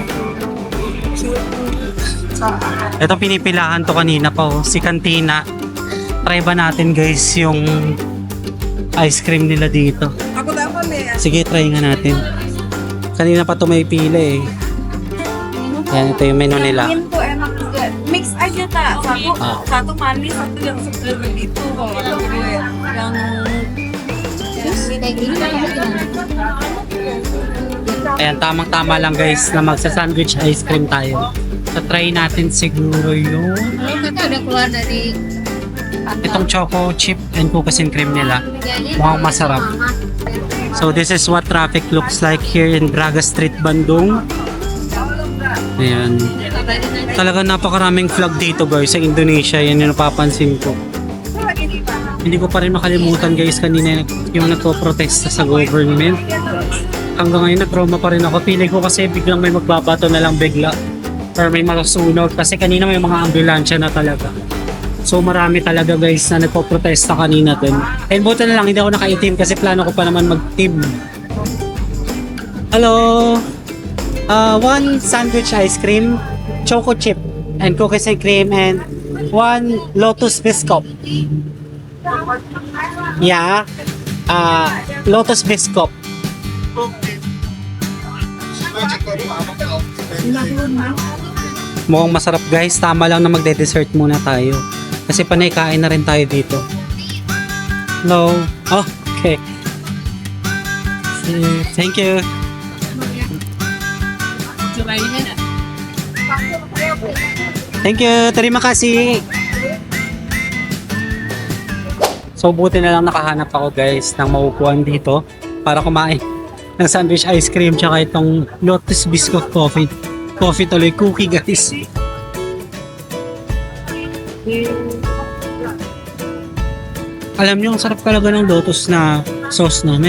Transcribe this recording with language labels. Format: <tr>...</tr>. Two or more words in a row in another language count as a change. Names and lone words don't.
<tl>Ito pinipilahan to kanina pa oh, si Cantina. Try ba natin guys yung ice cream nila dito? Sige, try nga natin. Kanina pa to may pila eh. Yan, ito yung menu nila.</tl> <id>Mix aja tak, satu manis, satu yang segar begitu. Kalau ada gue yang</id> <tl>Ayan, tamang-tama lang guys na magsa-</tl> <en>sandwich ice cream</en> <tl>tayo. So try natin siguro yung</tl> <id>kita udah keluar dari</id> <tl>itong</tl> <en>choco chip and cookies and cream</en> <tl>nila. Mukhang masarap.</tl> <en>So this is what traffic looks like here in Braga Street, Bandung.</en> <tl>Ayan. Talagang napakaraming flag dito guys sa Indonesia. Yan yung napapansin ko. Hindi ko pa rin makalimutan guys kanina yung nagpo-protesta sa government. Hanggang ngayon nag-trauma pa rin ako. Pili ko kasi biglang may magbabato na lang bigla. Or may masusunog. Kasi kanina may mga ambulansya na talaga. So marami talaga guys na nagpo-protesta kanina din. And buti na lang hindi ako nakaitim kasi plano ko pa naman mag-team.</tl> <en>Hello! One sandwich ice cream, choco chip and cookies and cream, and one Lotus Biscuit. Yeah. Lotus Biscuit.</en> <tl>Mukhang masarap guys. Tama lang na magde-dessert muna tayo. Kasi panay kain na rin tayo dito.</tl> <en>Hello. Oh, okay. Thank you. Thank you.</en> <id>Terima kasih.</id> <tl>So buti na lang nakahanap ako guys ng maupuan dito para kumain ng</tl> <en>sandwich ice cream</en> <tl>tsaka itong Lotus Biscuit coffee. Coffee tuloy, cookie guys. Alam niyo, ang sarap talaga ng Lotus na sauce no.</tl>